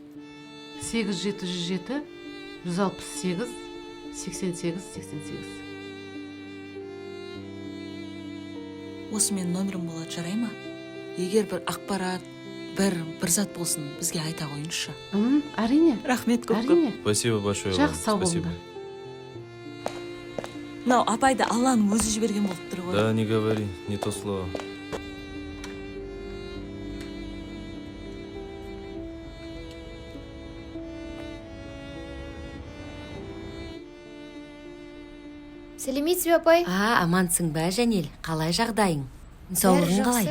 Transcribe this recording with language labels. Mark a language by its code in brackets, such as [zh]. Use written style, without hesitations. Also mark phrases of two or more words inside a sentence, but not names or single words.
[kk] 8707 168 88 Осы мен номерім болады, жарай ма? Егер бір ақпарат, бір зат болсын, бізге айта қойыңызшы. Әрине. Рахмет көп. Әрине. [ru] Спасибо большое вам. [kk] Жақсы, сау болыңдар. Мынау апайды Алланың өзі жіберген болып тұр ғой. [ru] Да, не говори, не то слово. [kk] Сәлеметсіз бе, апай? Амансың ба, Жәнел? Қалай жағдайың? Денсаулығың қалай?